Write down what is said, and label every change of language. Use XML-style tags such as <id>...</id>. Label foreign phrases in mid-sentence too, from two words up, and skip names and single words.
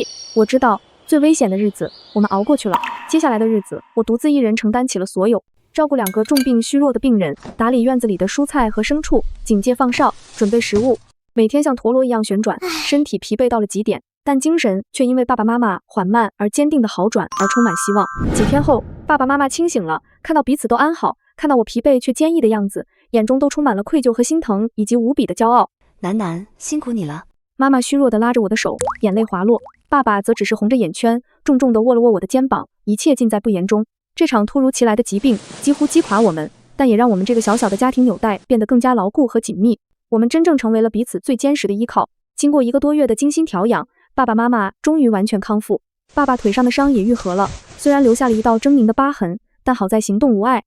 <zh>我知道最危險的日子我們熬過去了，接下來的日子我獨自一人承擔起了所有，照顧2個重病虛弱的病人，打理院子裡的蔬菜和牲畜，警戒放哨，準備食物，每天像陀螺一樣旋轉，身體疲憊到了極點， 但精神卻因為爸爸媽媽緩慢而堅定的好轉而充滿希望。幾天後，爸爸媽媽清醒了，看到彼此都安好，看到我疲憊卻堅毅的樣子，眼中都充滿了愧疚和心疼，以及無比的骄傲。楠楠，辛苦你了。媽媽虛弱地拉着我的手，眼淚滑落。爸爸則只是紅着眼圈，重重地握了握我的肩膀，一切盡在不言中。這場突如其來的疾病幾乎擊垮我們，但也讓我們這個小小的家庭紐帶變得更加牢固和緊密。我們真正成為了彼此最堅實的依靠。經過1個多月的精心調養，爸爸媽媽終於完全康復。爸爸腿上的傷也愈合了，雖然留下了一道猙獰的疤痕，但好在行動無礙。</zh>